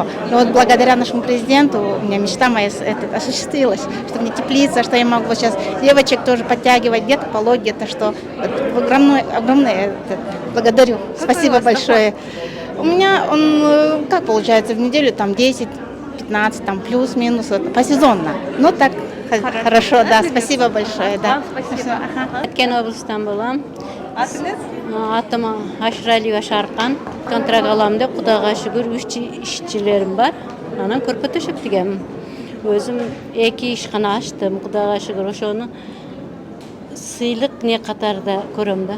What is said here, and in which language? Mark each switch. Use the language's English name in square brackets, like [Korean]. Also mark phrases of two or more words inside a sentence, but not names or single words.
[Russian] Но вот благодаря нашему президенту у меня мечта моя осуществилась, что мне теплица, что я могу вот сейчас девочек тоже подтягивать, где-то полоть, где-то что. Вот огромное благодарю. Спасибо большое. У меня он, как получается, в неделю там 10-15, там плюс-минус, вот, посезонно. Ну так хорошо, да, спасибо большое, да. Спасибо. [Kyrgyz] Аткен облыстан болам. Атыңыз? Атым Ашыралиева Шаркан. Контракт алам деп, Кудайга шүгүр 3 ишчилерим бар. Анан көрпө төшөп тигем. Өзүм 2 ишкана ачтым, Кудайга шүгүр. Ошону сыйлык не катарда көрөм да.